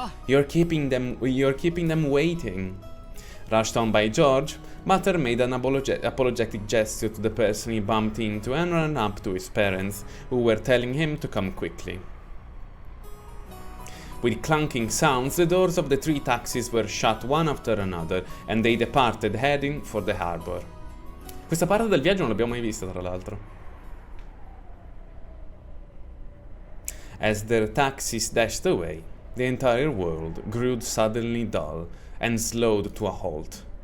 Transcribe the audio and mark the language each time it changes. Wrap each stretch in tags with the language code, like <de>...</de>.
<en>You're keeping them waiting. Rushed on by George, Butler made an apologetic gesture to the person he bumped into and ran up to his parents, who were telling him to come quickly. With clunking sounds, the doors of the 3 taxis were shut one after another, and they departed, heading for the harbor.</en> <it>Questa parte del viaggio non l'abbiamo mai vista, tra l'altro.</it> <en>As their taxis dashed away, the entire world grew suddenly dull and slowed to a halt.</en>